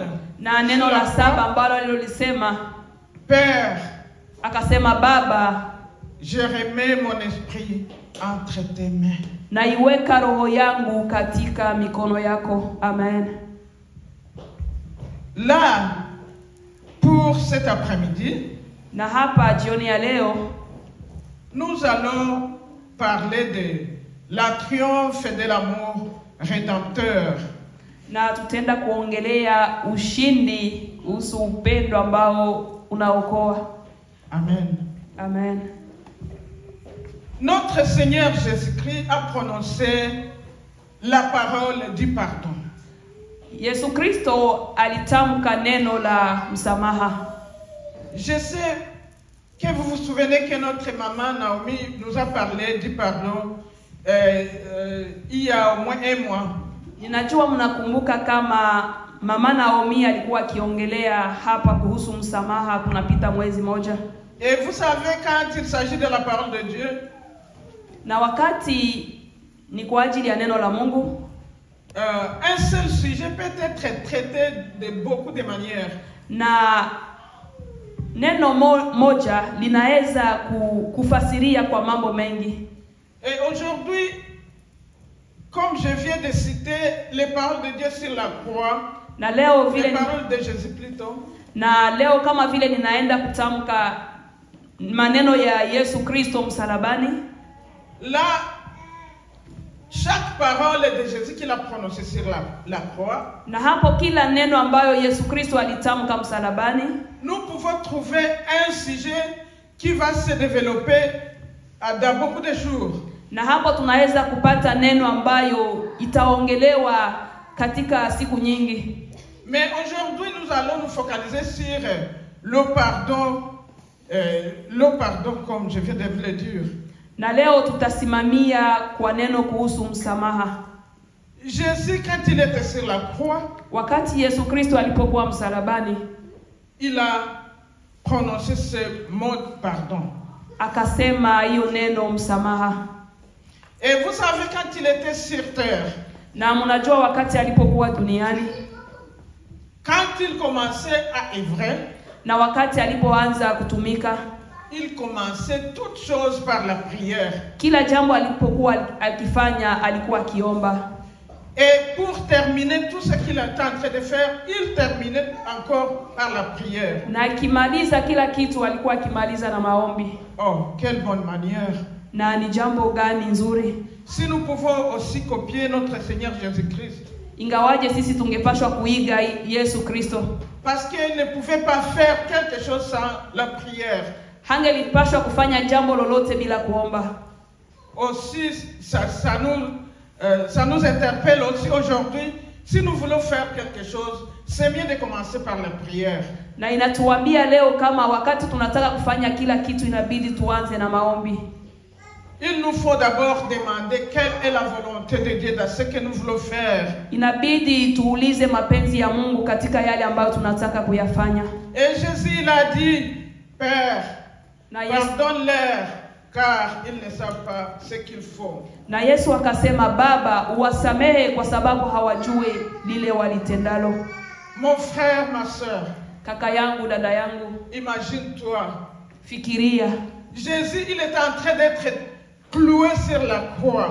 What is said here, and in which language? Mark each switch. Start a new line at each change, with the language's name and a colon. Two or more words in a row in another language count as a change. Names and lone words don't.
Swahili: na neno la 7 ambalo alilolisema, Père, akasema, Baba,
French: je remets mon esprit entre tes mains.
Swahili: Na iweka roho yangu katika mikono yako. Amen.
French: Là, pour cet après-midi,
Swahili: na hapa jioni ya leo,
French: nous allons parler de la triomphe de l'amour rédempteur.
Swahili: Na tutenda kuongelea ushindi kuhusu upendo ambao unaokoa. Amen. Amen.
French: Notre Seigneur Jésus-Christ a prononcé la parole du pardon.
Swahili: Yesu Kristo alitamka neno la msamaha.
French: Je sais que vous vous souvenez que notre maman Naomi nous a parlé du pardon il y a au moins un mois.
Swahili: Ninajua mnakumbuka kama mama Naomi alikuwa akiongelea hapa kuhusu msamaha kunapita mwezi moja.
French: Et vous savez, quand il s'agit de la parole de Dieu,
Swahili: na wakati ni kwa ajili ya neno la Mungu,
French: un seul sujet peut être traité de beaucoup de manières.
Swahili: Na neno moja linaweza kufasiria kwa mambo mengi.
French: Et aujourd'hui, comme je viens de citer les paroles de Dieu sur la croix,
Swahili: na leo vile
French: les paroles de Jésus plutôt,
Swahili: na leo kama vile ninaenda kutamka maneno ya Yesu Kristo msalabani,
French: là, chaque parole de Jésus qu'il a prononcée sur la croix,
Swahili: na hapo kila neno ambayo Yesu Kristo alitamka msalabani,
French: nous pouvons trouver un sujet qui va se développer dans beaucoup de jours.
Swahili: Na hapo tunaweza kupata neno ambayo itaongelewa katika siku nyingi.
French: Mais aujourd'hui, nous allons nous focaliser sur le pardon comme je viens de vous le dire.
Swahili: Na leo tutasimamia kwa neno kuhusu msamaha.
French: Jésus, quand il était sur la croix,
Swahili: wakati Yesu Kristo alipokuwa msalabani,
French: il a prononcé ce mot pardon.
Swahili: Akasema hiyo neno msamaha.
French: Et vous savez, quand il était sur terre,
Swahili: na mnajua wakati alipokuwa duniani,
French: quand il commençait à œuvrer,
Swahili: na wakati alipoanza kutumika,
French: il commençait toutes choses par la prière.
Swahili: Kila jambo alipokuwa akifanya alikuwa akiomba.
French: Et pour terminer tout ce qu'il est en train de faire, il terminait encore par la prière.
Swahili: Na akimaliza kila kitu alikuwa akimaliza na maombi.
French: Oh, quelle bonne manière.
Swahili: Na ni jambo gani nzuri.
French: Si nous pouvons aussi copier notre Seigneur Jésus-Christ.
Swahili: Ingawaje sisi tungepashwa kuiga Yesu Kristo.
French: Parce qu'il ne pouvait pas faire quelque chose sans la prière.
Swahili: Hangelipashwa kufanya jambo lolote bila kuomba.
French: Aussi, ça nous interpelle aussi aujourd'hui. Si nous voulons faire quelque chose, c'est mieux de commencer par la prière.
Swahili: Na inatuambia leo kama wakati tunataka kufanya kila kitu inabidi tuanze na maombi.
French: Il nous faut d'abord demander quelle est la volonté de Dieu dans ce que nous voulons faire.
Swahili: Inabidi tuulize mapenzi ya Mungu katika yale ambayo tunataka kuyafanya.
French: Et Jésus il a dit, Père, pardonne-leur car ils ne savent pas ce qu'ils font.
Swahili: Na Yesu akasema, Baba, uwasamehe kwa sababu hawajui lile walitendalo.
French: Mon frère, ma soeur,
Swahili: kaka yangu, dada yangu,
French: imagine-toi.
Swahili: Fikiria.
French: Jésus, il est en train d'être cloué sur la croix.